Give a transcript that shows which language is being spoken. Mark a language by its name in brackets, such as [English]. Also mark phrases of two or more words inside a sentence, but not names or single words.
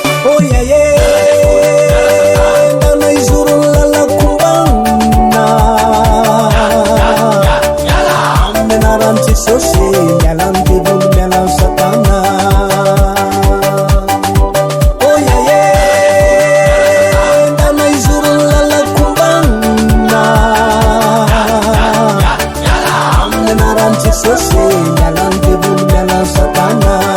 [English] Oh, yeah, yeah. [Malagasy] Ndana izoro ny lalako mbanina. Amin'ny anaran'i Jesosy, miala ny devoly, miala ny Satana. [English] Oh, yeah, yeah. [Malagasy] Ndana izoro ny lalako mbanina. Amin'ny anaran'i Jesosy, miala ny devoly, miala ny Satana.